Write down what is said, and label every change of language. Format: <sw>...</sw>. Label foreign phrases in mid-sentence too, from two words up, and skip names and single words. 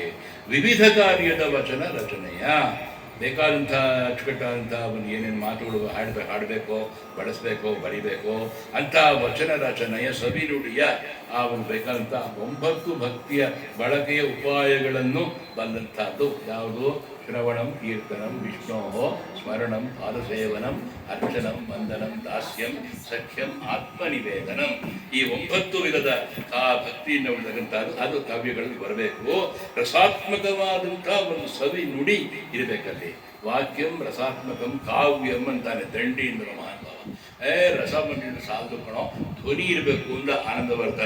<kn>ವಿವಿಧ ಕಾರ್ಯದ ವಚನ ರಚನೆಯ, ಬೇಕಾದಂಥ ಅಚ್ಚುಕಟ್ಟಾದಂಥ ಒಂದು ಏನೇನು ಮಾತುಗಳು ಹಾಡಬೇಕೋ, ಬಳಸಬೇಕೋ, ಬರಿಬೇಕೋ ಅಂಥ ವಚನ ರಚನೆಯ ಸವಿನುಡಿಯ ಆ ಒಂದು ಬೇಕಾದಂಥ 9 ಭಕ್ತಿಯ ಬಳಕೆಯ ಉಪಾಯಗಳನ್ನು ಬಂದಂಥದ್ದು ಯಾವುದು?</kn> <sa>ಶ್ರವಣಂ, ಕೀರ್ತನಂ, ವಿಷ್ಣೋ ಸ್ಮರಣಂ, ಪಾದಸೇವನಂ, ಅರ್ಚನಂ, ವಂದನಂ, ದಾಸ್ಯಂ, ಸಖ್ಯಂ, ಆತ್ಮನಿವೇದನಂ.</sa> <kn>ಈ 9 ವಿಧದ ಆ ಭಕ್ತಿಯಿಂದ ಉಳಿದಕ್ಕಂಥದ್ದು ಅದು ಕಾವ್ಯಗಳಲ್ಲಿ ಬರಬೇಕು. ರಸಾತ್ಮಕವಾದಂಥ ಒಂದು ಸವಿ ನುಡಿ ಇರಬೇಕಲ್ಲಿ.</kn> <sa>ವಾಕ್ಯಂ ರಸಾತ್ಮಕಂ ಕಾವ್ಯಂ</sa> <kn>ಅಂತಾನೆ ದಂಡಿಯಿಂದ ಮಹಾನುಭಾವ. ರಸ ಮಂಡಿನ ಸಾಲದು ಕಣೋ, ಧ್ವನಿ ಇರಬೇಕು ಅಂದ ಆನಂದವರ್ಧನ.</kn>